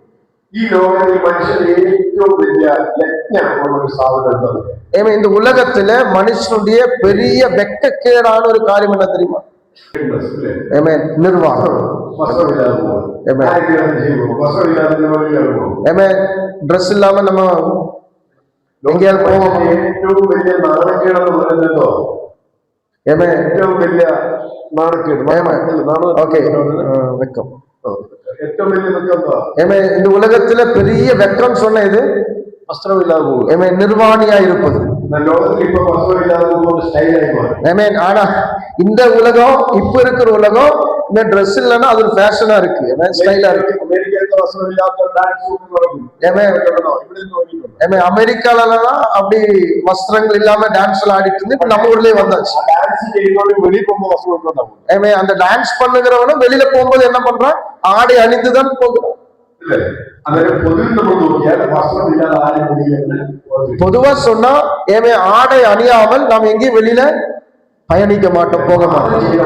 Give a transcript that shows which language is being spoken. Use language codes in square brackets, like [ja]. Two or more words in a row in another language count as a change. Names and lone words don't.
[ta] இந்த உலகத்துல மனுஷனுடைய பெரிய வெட்கக்கேடான ஒரு காரியம் என்ன தெரியுமா? நிர்வாகம். ட்ரெஸ் இல்லாம நம்ம எங்கேயாவது போவோம். [ml] ഏറ്റവും വലിയ നാണക്കേടെന്ന് പറയുന്നതോ ഏറ്റവും വലിയ നാണക്കേട് [ta] வெக்கம். [ml] ഏറ്റവും വലിയ വെക്കം [ta] இந்த உலகத்துல பெரிய வெக்கம் சொன்ன இது [ml] വസ്ത്രം ഇല്ലാതെ പോകും. [ta] நிர்வாணியா இருப்பது. [ml] ലോകത്തിൽ ഇപ്പൊ വസ്ത്രം ഇല്ലാതെ പോകുന്ന സ്റ്റൈലായി മാറും. [ta] ஆனா இந்த உலகம் இப்ப இருக்கிற உலகம் இந்த ட்ரெஸ் இல்லைன்னா அது ஒரு ஃபேஷனா இருக்கு, ஸ்டைலா இருக்கு. [ml] അമേരിക്കയിലത്തെ വസ്ത്രം ഇല്ലാത്ത [ta] அமெரிக்காலாம் அப்படி வஸ்திரங்கள் இல்லாம டான்ஸ் எல்லாம் ஆடிட்டு இருந்து இப்ப நம்ம ஊர்லயே வந்தாச்சு. வெளியே போகும்போது வஸ்திரம் அந்த டான்ஸ் பண்ணுகிறவனும் வெளியில போகும்போது என்ன பண்றான்? ஆடை அணிந்துதான் போகிறான். பொதுவா சொன்னா ஆடை அணியாமல் நாம் எங்கேயும் வெளியில பயணிக்க மாட்டோம், போக மாட்டோம்.